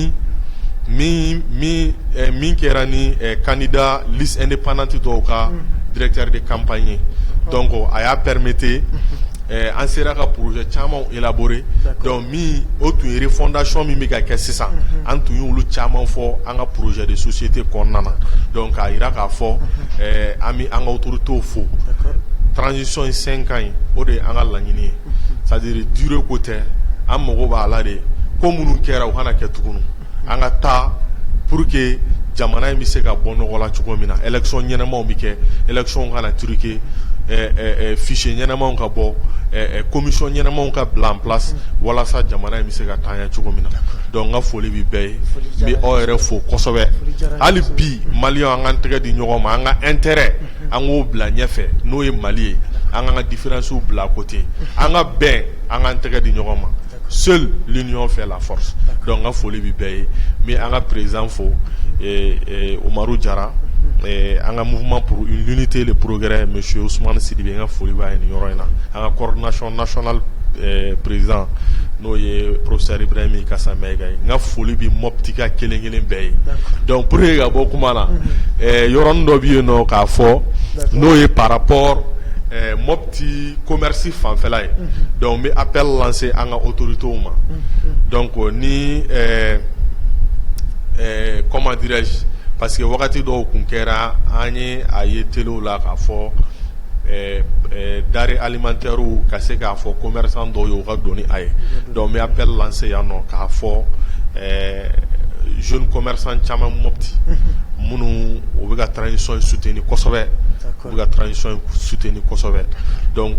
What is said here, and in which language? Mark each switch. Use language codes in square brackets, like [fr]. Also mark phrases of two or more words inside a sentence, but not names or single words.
[bm] min kɛra ni [fr] candidat liste indépendante [bm] dɔw ka [fr] directeur de campagne [bm] donc a y'a permettre an sera ka projet caman élaborer donc min o tun ye refondation min bɛ ka kɛ sisan an tun y'olu caman fɔ an ka [fr] projet de société [bm] kɔnɔna na donc a yira k'a fɔ an bɛ an ka autorités fo transition in 5 ans ye o de ye an ka laɲini ye [fr] c'est-à-dire durée [bm] ko tɛ an mago b'a la de ko minnu kɛra u kana kɛ tuguni an ka taa pour que jamana in bɛ se ka bɔ nɔgɔ la cogo min na élection ɲɛnamaw bɛ kɛ élection kana truquer fichier ɲɛnamaw ka bɔ commission ɲɛnamaw ka bila [fr] en place [bm] walasa jamana in bɛ se ka taa ɲɛ cogo min na donc n ka foli bɛ bɛɛ ye n bɛ aw yɛrɛ fo kosɛbɛ hali bi maliyɛnw an k'an tɛgɛ di ɲɔgɔn ma an ka intérêt an k'o bila ɲɛfɛ n'o ye Mali ye an k'an ka différences bila côté an ka bɛn an k'an tɛgɛ di ɲɔgɔn ma [fr] seule l'union fait la force donc [bm] n ka foli bɛ bɛɛ ye n bɛ an ka président fo Umaru Jara an ka [fr] mouvement pour l'unité et le progrès monsieur [bm] Ousmane Sidibé n ka foli b'a ye nin yɔrɔ in na an ka [fr] coordination nationale président [bm] n'o ye professeur Ibrahim Kassa Mayiga ye n ka foli bi Mopti ka kelen-kelen bɛɛ ye [fr] donc pour que [bm] ka bɔ kuma na yɔrɔnin dɔ bɛ yen nɔ k'a fɔ n'o ye [fr] par rapport [bm] Mopti [fr] commerce fanfɛla [bm] ye donc n bɛ [fr] appel lancer [bm] an ka autorités ma donc ni [fr] comment dirais-je parce que [bm] wagati dɔw kun kɛra an ye a ye telew la k'a fɔ [fr] denrées alimentaires [bm] ka se k'a fɔ commerçant dɔw ye u ka don ni a ye donc n bɛ [fr] appel lancer [bm] yan nɔ k'a fɔ [fr] jeune commerçant [bm] caman Mopti minnu u bɛ ka [fr] transition soutenir [bm] kosɛbɛ u bɛ ka [fr] transition soutenir [bm] kosɛbɛ donc